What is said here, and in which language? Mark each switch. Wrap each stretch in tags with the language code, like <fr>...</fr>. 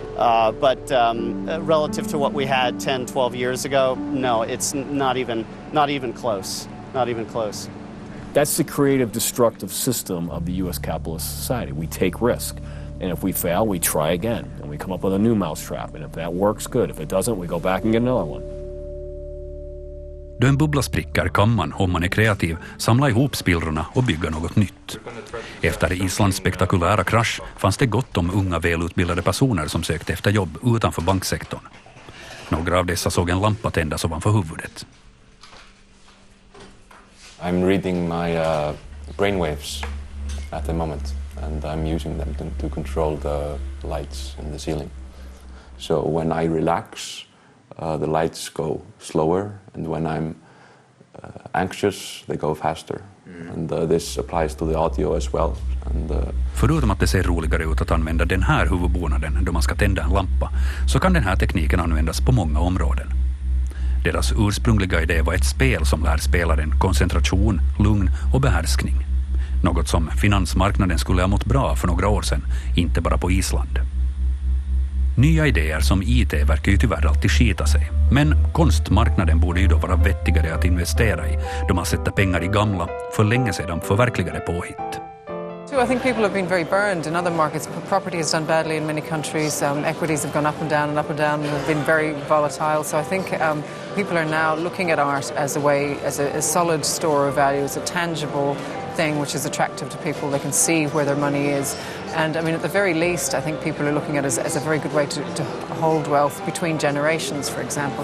<en>But relative to what we had 10, 12 years ago, no, it's not even close. Not even close. That's the creative destructive system of the U.S. capitalist society. We take risk. And if we fail, we try again. And we come up with a new mousetrap. And if that works, good. If it doesn't, we go back and get another one.</en> <sv>Då en bubbla spricker kan man, om man är kreativ, samla ihop spillrorna och bygga något nytt. Efter Islands spektakulära krasch fanns det gott om unga välutbildade personer som sökte efter jobb utanför banksektorn. Några av dessa såg en lampa tändas ovanför huvudet.</sv> <en>I'm reading my brainwaves at the moment, and I'm using them to control the lights in the ceiling. So when I relax, the lights go slower, and when I'm anxious, they go faster. And this applies to the audio as well.</en> <sv>Förutom att det ser roligare ut att använda den här huvudbonaden då man ska tända en lampa, så kan den här tekniken användas på många områden. Deras ursprungliga idé var ett spel som lär spelaren koncentration, lugn och behärskning. Något som finansmarknaden skulle ha mått bra för några år sedan, inte bara på Island. Nya idéer som IT verkar ju tyvärr alltid skita sig. Men konstmarknaden borde ju då vara vettigare att investera i, då man sätter pengar i gamla, för länge sedan förverkligade påhitt.</sv> <en>I think people have been very burned in other markets. Property has done badly in many countries. Equities have gone up and down and have been very volatile. So I think people are now looking at art as a way, as a solid store of value, as a tangible thing which is attractive to people. They can see where their money is. And I mean, at the very least, I think people are looking at it as a very good way to hold wealth between generations, for example.</en>